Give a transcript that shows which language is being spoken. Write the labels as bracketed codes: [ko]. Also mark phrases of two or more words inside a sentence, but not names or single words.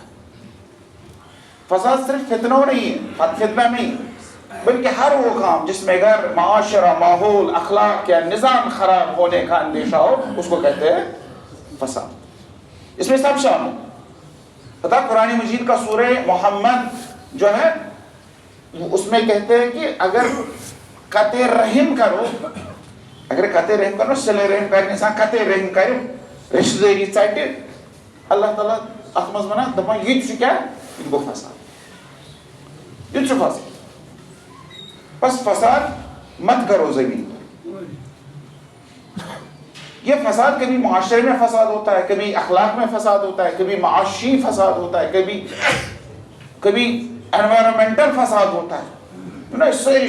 [ur] فساد صرف فتنہ نہیں ہے، فتنہ نہیں، بلکہ ہر وہ کام جس میں گھر، معاشرہ، ماحول، اخلاق یا نظام خراب ہونے کا اندیشہ ہو، اس کو کہتے ہیں فساد۔ اس میں سب شامل۔ پتہ قرآن مجید کا سورہ محمد جو ہے اس میں کہتے ہیں کہ اگر قطع رحم کرو صلہ رحم کرنے انسان قطع رحم کر رشتہ داری [ks] ژٹہِ اللہ تعالیٰ اتھ منٛز ونان دپان یہ چھُ کیٛاہ یہِ گوٚو فساد یہ چھُ فساد [ur] بس فساد مت کرو زمین پر یہ فساد کبھی معاشرے میں فساد ہوتا ہے کبھی اخلاق میں فساد ہوتا ہے کبھی معاشی فساد ہوتا ہے کبھی انوائرمنٹل فساد ہوتا ہے ساری